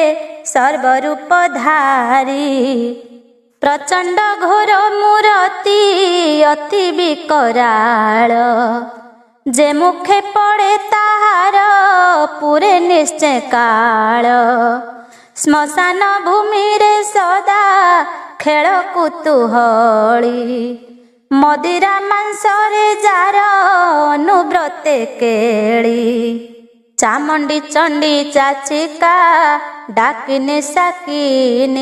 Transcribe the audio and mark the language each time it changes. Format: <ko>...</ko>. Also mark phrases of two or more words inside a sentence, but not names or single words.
<or>ସର୍ବରୂପଧାରୀ ପ୍ରଚଣ୍ଡ ଘୋର ମୂର୍ତ୍ତି ଅତି ବିକରାଳ ଜେ ମୁଖେ ପଡ଼େ ତାହାର ପୂରେ ନିଶ୍ଚୟ କାଳ ଶ୍ମଶାନ ଭୂମିରେ ସଦା ଖେଳ କୁତୁହଳୀ। ମଦିରା ମାଂସରେ ଯାର ଅନୁବ୍ରତେ କେଳି। ଚାମଣ୍ଡି ଚଣ୍ଡୀ ଚାଚିକା ଡାକିନି ସାକିନି।</or>